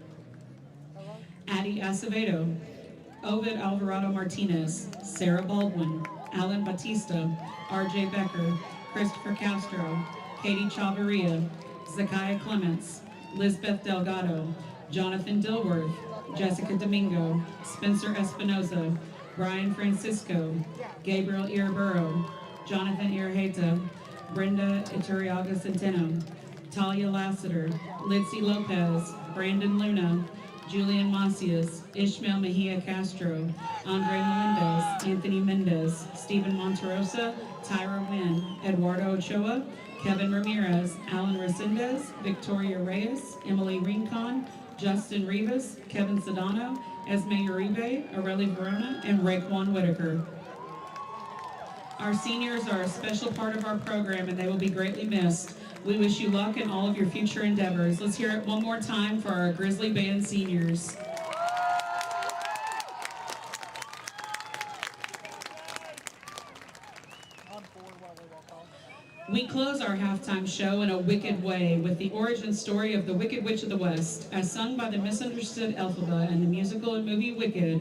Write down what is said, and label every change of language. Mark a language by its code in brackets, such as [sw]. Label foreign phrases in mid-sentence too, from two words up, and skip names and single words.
[en] Addie Acevedo, Ovid Alvarado Martinez, Sarah Baldwin, Alan Batista, RJ Becker, Christopher Castro, Katie Chavarria, Zakiah Clements, Lisbeth Delgado, Jonathan Dilworth, Jessica Domingo, Spencer Espinoza, Brian Francisco, Gabriel Irburo, Jonathan Iraheta, Brenda Iturriaga Centeno, Talia Lassiter, Litzy Lopez, Brandon Luna, Julian Macias, Ishmael Mejia Castro, Andre Melendez, Anthony Mendez, Stephen Monterosa, Tyra Wynn, Eduardo Ochoa, Kevin Ramirez, Alan Resendez, Victoria Reyes, Emily Rincon, Justin Rivas, Kevin Sedano, Esme Uribe, Areli Verona, and Raekwon Whitaker. Our seniors are a special part of our program, and they will be greatly missed. We wish you luck in all of your future endeavors. Let's hear it one more time for our Grizzly Band seniors. We close our halftime show in a wicked way with the origin story of the Wicked Witch of the West, as sung by the misunderstood Elphaba in the musical and movie Wicked.